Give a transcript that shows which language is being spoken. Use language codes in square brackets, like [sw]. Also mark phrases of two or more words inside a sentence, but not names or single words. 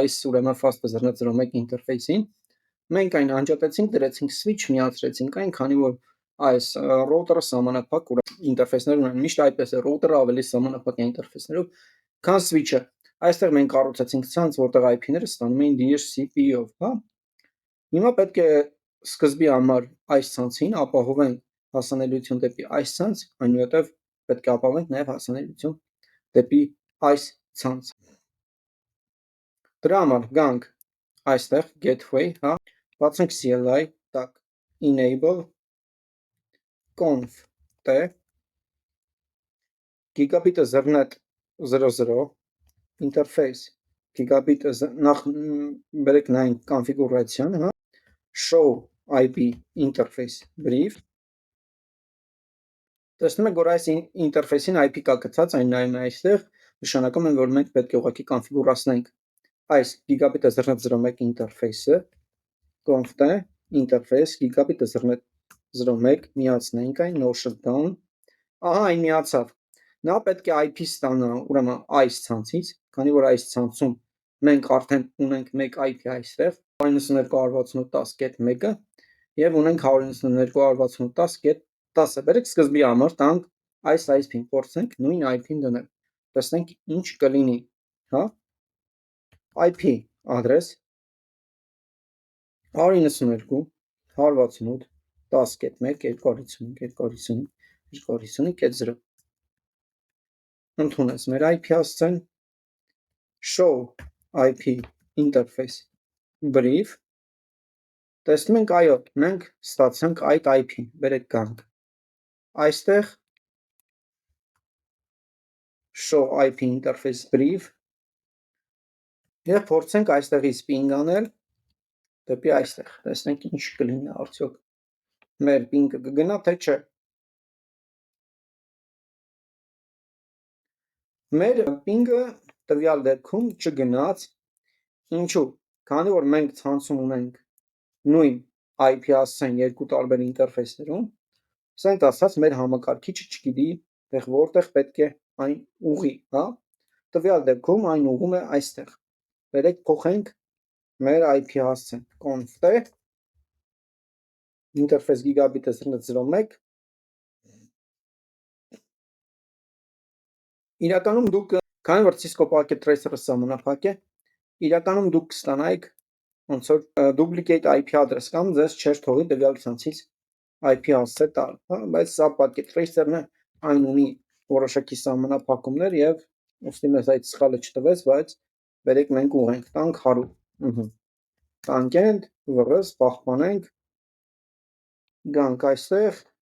[hy] այս, ուրեմն FastPass.0.1 ինտերֆեյսին։ Մենք այն անջատեցինք, դրեցինք switch, միացրեցինք այն, քանի որ այս router-ը սահմանափակ ինտերֆեյսներ ունեն, միշտ այդպես է, router-ը ավելի սահմանափակ է ինտերֆեյսներով, քան switch-ը։ Այստեղ մենք կառուցեցինք ցանց, որտեղ IP-ները ստանում էին DHCP-ով, հա։ Հիմա պետք է սկզբի համար այս ցանցին ապահովենք հասանելիություն դեպի այս ցանց, այնուհետև պետք է ապահովենք նաև հասանելիություն դեպի այս ցանց։ Դրա համար գանք այստեղ gateway, հա, բացենք CLI, տակ [en] enable conf t gigabit Ethernet 00 interface gigabit [hy] նախ բերեք նայենք կոնֆիգուրացիան, հա, [en] show IP interface brief։ [hy] Տեսնում եք, որ այս ինտերֆեյսին IP կա գծած, այն նայում է այստեղ, նշանակում է, որ մենք պետք է ուղղակի կոնֆիգուրացնենք այս [en] gigabit Ethernet 01 [hy] ինտերֆեյսը, [en] conf t interface gigabit Ethernet 01 [hy] միացնենք այն, [en] no shutdown, [hy] ահա այն միացավ։ Նա պետք է IP ստանա, ուրեմն այս ցանցից, քանի որ այս ցանցում մենք արդեն ունենք մեկ IP այստեղ, 192.168.10.1-ը եւ ունենք 192.168.10.10-ը։ Բերեք սկզբի համար տանք այս IP-ին, փորձենք նույն IP-ին դնել։ Տեսնենք ինչ կլինի, հա։ [en] IP address [hy] 192.168.10.1 ընդունես մեր IP հասցեն, [en] show IP interface brief, [hy] տեսնում ենք, այո, մենք ստացանք այդ IP-ին, բերեք գանք այստեղ [en] show IP interface brief [hy] եւ փորձենք այստեղից ping անել դեպի այստեղ, տեսնենք ինչ կլինի, արդյոք մեր ping-ը կգնա, թե չէ։ Մեր ping-ը տվյալ դեպքում չգնաց, ինչու՞, քանի որ մենք ցանցում ունենք նույն IP հասցեն երկու տարբեր ինտերֆեյսներում, ասենք ասած մեր համակարգիչը չգիտի, որտեղ պետք է այն ուղի, հա։ Տվյալ դեպքում այն ուղում է այստեղ։ Բերեք փոխենք մեր IP հասցեն, [en] conf t interface gigabit Ethernet 01 [hy] իրականում դուք, քանի որ Cisco Packet Tracer-ը սահմանափակ է, իրականում դուք կստանայիք ոնց որ [en] duplicate IP address [hy] կամ ձեզ չէր թողի տվյալ ցանցից IP հասցե տալ, հա, բայց սա Packet Tracer-ն է, այն ունի որոշակի սահմանափակումներ եւ ուստի մեզ այդ սխալը չտվեց, բայց բերեք մենք ուղենք, տանք 100, տանք end, վրս, պահպանենք, գանք այստեղ,